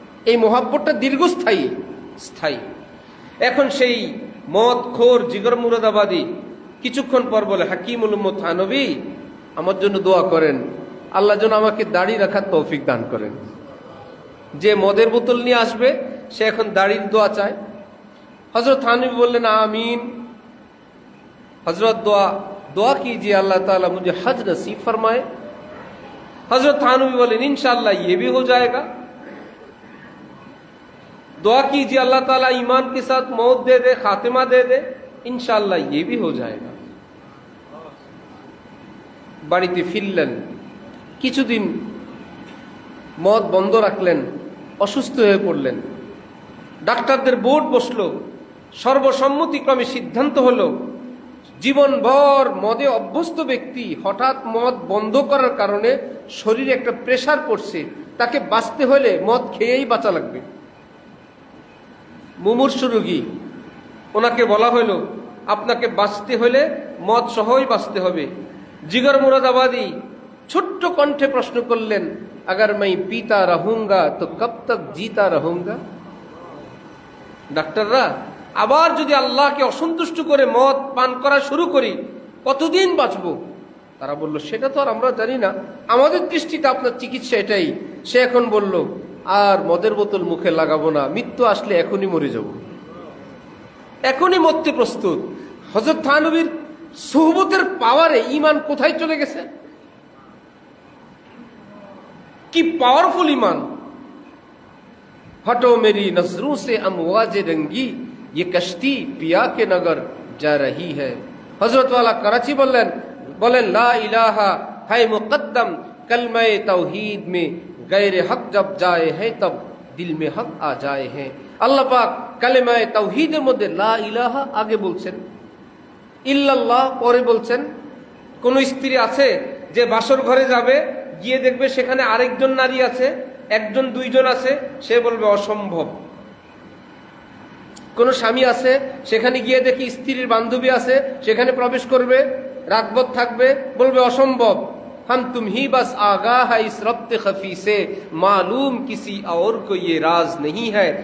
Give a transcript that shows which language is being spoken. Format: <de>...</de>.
<bn>এই মোহাব্বতটা দীর্ঘস্থায়ী, স্থায়ী। এখন সেই মদখোর জিগর মুরাদাবাদী কিছুক্ষণ পর বলে, হাকিমুল উম্মত থানবী আমার জন্য দোয়া করেন, আল্লাহ যেন আমাকে দাড়ি রাখার তৌফিক দান করেন। যে মদের বোতল নিয়ে আসবে সে এখন দাড়ির দোয়া চায়। হযরত থানবী বললেন আমিন। হযরত দোয়া</bn> <hi>कीजिए अल्लाह ताला मुझे हज नसीब फरमाए। हजरत थानवी बोले इंशाअल्लाह ये भी हो जाएगा। दुआ कीजिए अल्लाह ताला ईमान के साथ मौत दे दे, खातिमा दे दे, इंशाअल्लाह ये भी हो जाएगा।</hi> <bn>বাড়িতে ফিরলেন, কিছুদিন মদ বন্ধ রাখলেন, অসুস্থ হয়ে পড়লেন। ডাক্তারদের বোর্ড বসলো, সর্বসম্মতিক্রমে সিদ্ধান্ত হলো জীবনভর মদে অভ্যস্ত ব্যক্তি হঠাৎ মদ বন্ধ করার কারণে শরীরে একটা প্রেসার পড়ছে, তাকে বাঁচতে হলে মদ খেয়েই বাঁচা লাগবে। মুমূর্ষু রোগী, ওনাকে বলা হলো আপনাকে বাঁচতে হলে মদ সহই বাঁচতে হবে। জিগর মুরাদাবাদী ছোট্ট কণ্ঠে প্রশ্ন করলেন,</bn> <hi>अगर मैं पीता रहूंगा तो कब तक जीता रहूंगा।</hi> <bn>ডাক্তাররা, আবার যদি আল্লাহকে অসন্তুষ্ট করে মদ পান করা শুরু করি কতদিন বাঁচবো? তারা বলল সেটা তো আর আমরা জানি না, আমাদের দৃষ্টিতে আপনার চিকিৎসা এটাই। সে এখন বলল আর মদের বোতল মুখে লাগাবো না, মৃত্যু আসলে এখনই মরে যাব, এখনই মরতে প্রস্তুত। হযরত থানবীর সুহবতের পাওয়ারে ঈমান কোথায় চলে গেছে, কি পাওয়ারফুল ঈমান।</bn> <hi>हटो मेरी नजरों से अमवाजे रंगी, ये कश्ती पिया के नगर जा रही है। हजरत वाला कराची बोलें ला इलाहा है मुकद्दम, कलमे तौहीद में गैर हक जब जाए हैं तब दिल में हक आ जाए हैं। अल्लाह पाक कलमे</hi> <bn>तौहीদের মধ্যে লা ইলাহা আগে বলছেন, ইল্লাল্লাহ পরে বলছেন। কোন স্ত্রী আছে যে বাসর ঘরে যাবে, গিয়ে দেখবে সেখানে আরেকজন নারী আছে, একজন দুইজন আছে, সে বলবে অসম্ভব। কোন স্বামী আছে সেখানে গিয়ে দেখি স্ত্রীর বান্ধবী আছে, সেখানে প্রবেশ করবে, রাতভর থাকবে, বলবে অসম্ভব।</bn> <hi>हम तुम ही बस आगाह है इस रब्त खफी से, मालूम किसी और को ये राज नहीं है।</hi>